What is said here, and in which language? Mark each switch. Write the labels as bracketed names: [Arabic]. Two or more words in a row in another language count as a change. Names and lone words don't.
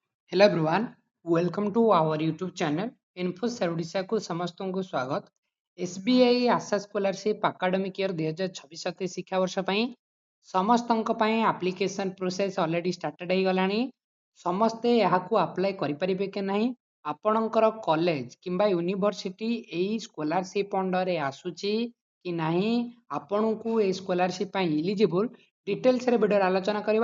[English] Hello everyone, welcome to our YouTube channel Infosar Odisha [Odia] କୁ ସମସ୍ତଙ୍କୁ ସ୍ୱାଗତ। [English] SBI आशा स्कॉलरशिप academic year 2026-27 [Odia] ଶିକ୍ଷା ବର୍ଷ [English] ପାଇଁ ସମସ୍ତଙ୍କ ପାଇଁ application process already started ହେଇଗଲାଣି। ସମସ୍ତେ ଏହାକୁ ଆପ୍ଲାଏ କରିପାରିବେ କି ନାହିଁ, ଆପଣଙ୍କର କଲେଜ କିମ୍ବା ୟୁନିଭର୍ସିଟି ଏଇ ସ୍କଲାରସିପ ଅଣ୍ଡରରେ ଆସୁଛି କି ନାହିଁ, ଆପଣଙ୍କୁ ଏଇ ସ୍କଲାରସିପ ପାଇଁ ଇଲିଜିବୁଲ ଡିଟେଲ୍ସରେ ଭିଡ଼ିଓରେ ଆଲୋଚନା କରିବା।